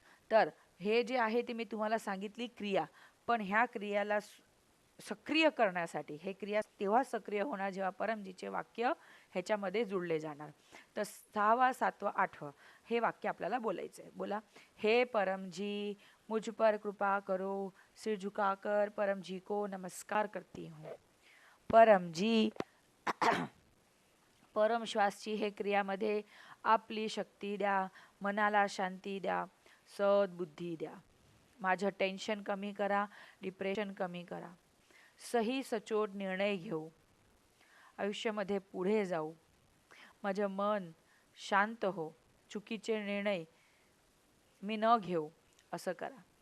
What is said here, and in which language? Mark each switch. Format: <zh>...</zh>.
<mr>तर हे जे आहे ते मी तुम्हाला सांगितली क्रिया, पण ह्या क्रियाला सक्रिय करण्यासाठी हे क्रिया तेव्हा सक्रिय होणार जेव्हा परमजीचे वाक्य ह्याच्यामध्ये जुळले जाणार. तर 6वा 7वा 8वं हे वाक्य आपल्याला बोलायचं आहे. बोला.</mr> <hi>हे परमजी, मुझ पर कृपा करो, सिर झुकाकर परमजी को नमस्कार करती हूँ.</hi> <mr>परमजी, परम श्वासची हे क्रियामध्ये आपली शक्ती द्या, मनाला शांती द्या, सद्बुद्धी द्या. माझं टेन्शन कमी करा, डिप्रेशन कमी करा. सही सचोट निर्णय घेऊ, आयुष्यामध्ये पुढे जाऊ, माझं मन शांत हो, चुकीचे निर्णय मी न घेऊ, असं करा.</mr>